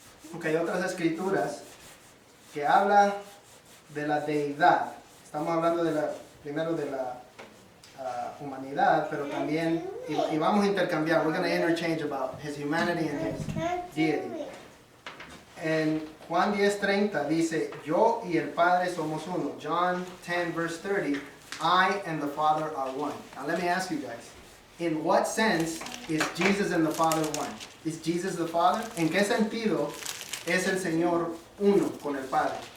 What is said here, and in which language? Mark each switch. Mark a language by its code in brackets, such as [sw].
[es] Porque hay otras escrituras que hablan de la deidad. Estamos hablando primero de la humanidad, pero también, y vamos a intercambiar. [en] We're going to interchange about His humanity and His deity. [es] En Juan 10:30 dice, yo y el Padre somos uno. [en] John 10 verse 30, I and the Father are one. Now let me ask you guys, in what sense is Jesus and the Father one? Is Jesus the Father? [es] ¿En qué sentido es el Señor uno con el Padre?